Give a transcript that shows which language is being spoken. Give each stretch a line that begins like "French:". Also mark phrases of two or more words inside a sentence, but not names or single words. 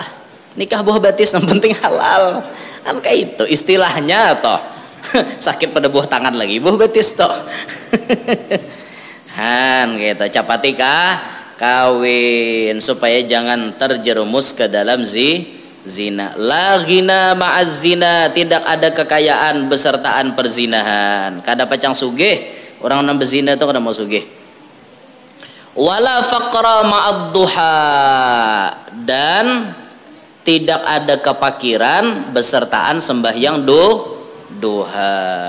Indonesian: Nikah buah batis yang penting halal. Kan kayak itu istilahnya toh. Sakit pada buah tangan lagi, buah batis toh. Han gitu capatika kawin supaya jangan terjerumus ke dalam zina.
Arabic: لا غنى مع الزنا,
Indonesian: tidak ada kekayaan besertaan perzinahan.
Banjar: Kada pacang sugih orang nang bezina itu kada mau sugih.
Arabic: ولا فقر مع الضحى,
Indonesian: dan tidak ada kepakiran besertaan sembahyang duha.